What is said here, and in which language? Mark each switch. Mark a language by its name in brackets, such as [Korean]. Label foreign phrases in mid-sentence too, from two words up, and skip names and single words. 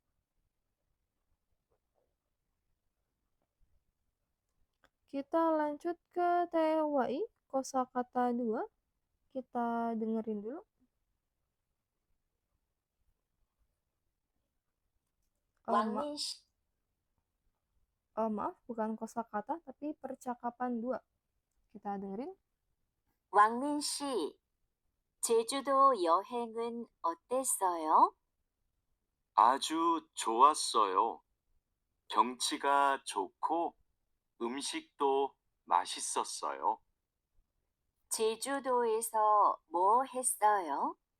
[Indonesian] Kita lanjut ke TWI, kosakata 2. Kita dengerin dulu. Maaf, bukan kosakata, tapi percakapan 2. Kita dengerin. [Korean] 왕민 씨, 제주도 여행은 어땠어요? 아주 좋았어요. 경치가 좋고 음식도 맛있었어요. 제주도에서 뭐 했어요?